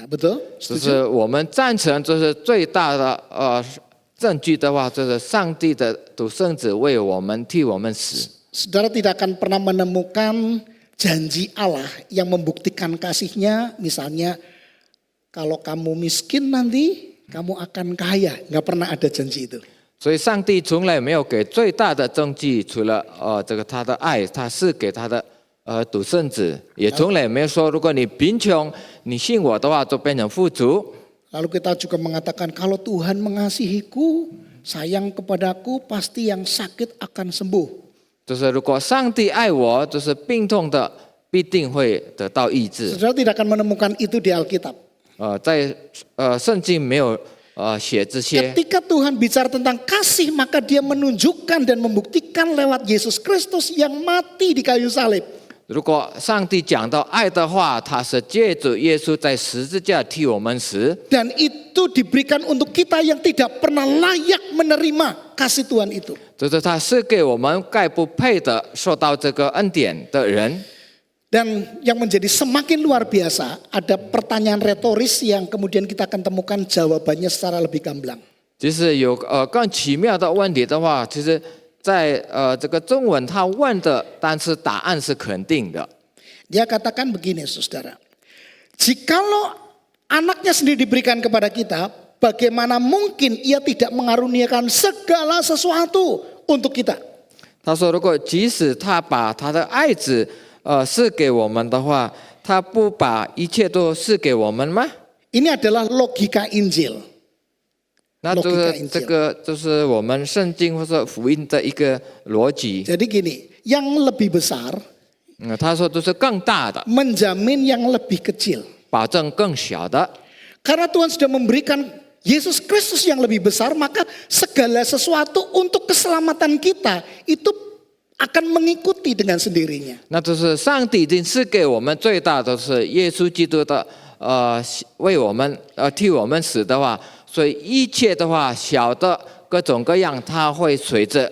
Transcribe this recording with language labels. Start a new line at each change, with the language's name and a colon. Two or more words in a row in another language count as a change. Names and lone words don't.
Indonesian: Betul?
Chinese: 就
Indonesian: Setuju?
Chinese: 是我们赞成，就是最大的证据的话，就是上帝的独生子为我们替我们死。
Indonesian: Saudara tidak akan pernah menemukan janji Allah yang membuktikan kasihnya. Misalnya kalau kamu miskin nanti kamu akan kaya. Nggak pernah ada janji itu.
Chinese: 所以上帝从来没有给最大的证据，除了这个他的爱，他是给他的独生子，也从来没有说如果你贫穷，你信我的话就变成富足。
Indonesian: Lalu kita juga mengatakan kalau Tuhan mengasihiku, sayang kepadaku, pasti yang sakit akan sembuh.
Chinese: 就是如果上帝爱我，就是病痛的必定会得到医治。
Indonesian: Saudara tidak akan menemukan itu di Alkitab.
Chinese: 在圣经没有写这些。
Indonesian: Ketika Tuhan bicara tentang kasih, maka dia menunjukkan dan membuktikan lewat Yesus Kristus yang mati di kayu salib.
Chinese: 如果上帝讲到爱的话，他是借着耶稣在十字架替我们死，
Indonesian: Dan itu diberikan untuk kita yang tidak pernah layak menerima kasih Tuhan itu.
Chinese: 就是他是给我们概不配的受到这个恩典的人。
Indonesian: Dan yang menjadi semakin luar biasa, ada pertanyaan retoris yang kemudian kita akan temukan jawabannya secara lebih gamblang.
Chinese: 其实有更奇妙的问题的话，其实在这个中文他问的，但是答案是肯定的。
Indonesian: Dia katakan begini, saudara. Jikalau anaknya sendiri diberikan kepada kita, bagaimana mungkin ia tidak mengaruniakan segala sesuatu untuk kita?
Chinese: 他说，如果即使他把他的爱子赐给我们的话，他不把一切都赐给我们吗？
Indonesian: Ini adalah logika Injil.
Chinese: 那这 logika 个 Injil. 这个就是我们圣经或者福音的一个逻辑。
Indonesian: Jadi gini, yang lebih besar
Chinese: 他说都是更大的，
Indonesian: menjamin yang lebih kecil.
Chinese: 保证更小的。
Indonesian: Karena Tuhan sudah memberikan Yesus Kristus yang lebih besar, maka segala sesuatu untuk keselamatan kita itu akan mengikuti dengan sendirinya.
Chinese: 那就是上帝已经赐给我们最大的是耶稣基督的，为我们替我们死的话，所以一切的话小的各种各样，它会随着